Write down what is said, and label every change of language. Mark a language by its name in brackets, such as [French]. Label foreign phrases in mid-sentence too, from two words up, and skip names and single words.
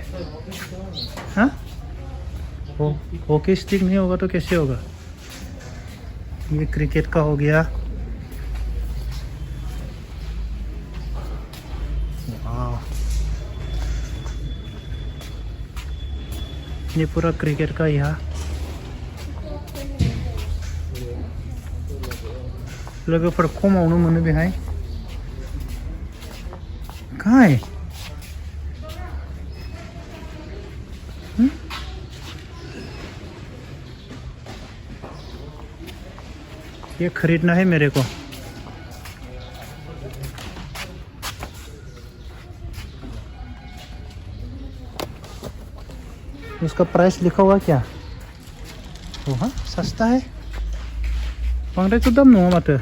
[Hindi] हाँ, हॉकी स्टिक नहीं होगा तो कैसे होगा? ये क्रिकेट का हो गया। वाह, ये पूरा क्रिकेट का यहाँ [Bodo] लोगोफोर खमावनो मोनो बेहाय। [Hindi] कहाँ है? ये खरीदना है मेरे को। इसका प्राइस लिखा हुआ क्या? ओह, सस्ता है। [Bodo] बांद्राय तो दाम नङा माथो।